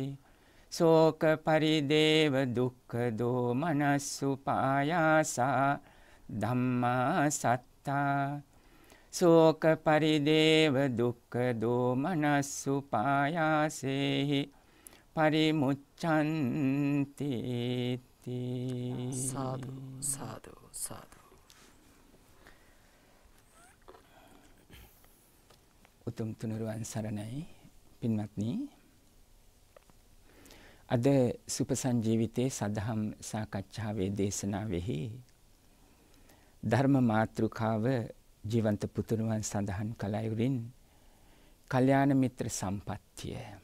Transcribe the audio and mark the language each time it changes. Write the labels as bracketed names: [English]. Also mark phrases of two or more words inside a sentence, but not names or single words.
[Pali] ශෝක පරිදේව දුක්ඛ දෝමනස්සුපායාසා ධම්මා සත්තා. ශෝක පරිදේව දුක්ඛ දෝමනස්සුපායාසේහි පරිමුච්ඡන්ති. [Sinhala] සාදු සාදු සාදු. උතුම් තුනුරුවන් සරණයි පින්වත්නි. අද සුපසංජීවිතයේ සදහම් සාකච්ඡාවේ දේශනාවෙහි ධර්ම මාතෘකාව ජීවන්ත පුතුණුවන් සඳහන් කළ අයුරින් කල්යාණ මිත්‍ර සම්පත්තිය.